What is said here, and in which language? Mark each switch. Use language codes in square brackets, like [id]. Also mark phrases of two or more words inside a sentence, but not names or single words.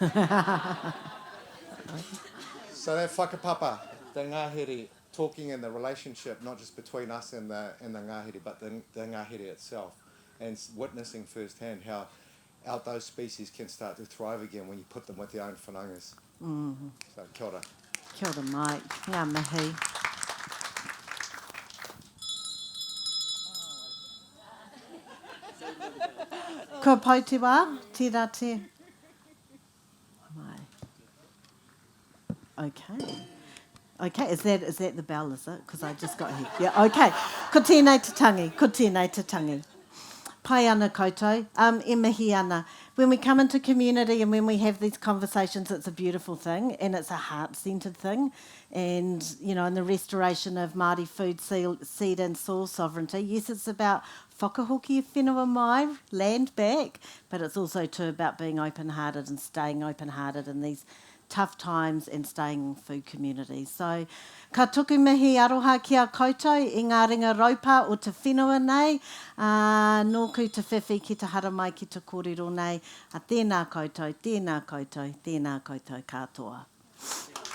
[en] So that whakapapa, the ngāhere, talking in the relationship, not just between us and the ngāhere, but the ngāhere itself, and witnessing firsthand how those species can start to thrive again when you put them with their own whanaungas. So [mi] kia ora. Kia ora, Mike. Ngā mihi. Ko pai te wā, tērā te. Mai. [en] Okay, is that the bell, is it? Because I just got here. Yeah, okay. [mi] Ko tēnei te tangi. Pai ana koutou, e mihi ana. [en] When we come into community and when we have these conversations, it's a beautiful thing and it's a heart-centred thing. And, you know, in the restoration of Māori food, seed and soil sovereignty, yes, it's about [mi] whakahoki e whenua mai, [en] land back, but it's also too about being open-hearted and staying open-hearted in these tough times and staying in food communities. So, [mi] ka tuku mihi aroha ki a koutou i ngā ringa raupa o te whenua nei, nōku te whiwhi ki te hara mai ki te kōrero nei, a tēnā koutou katoa.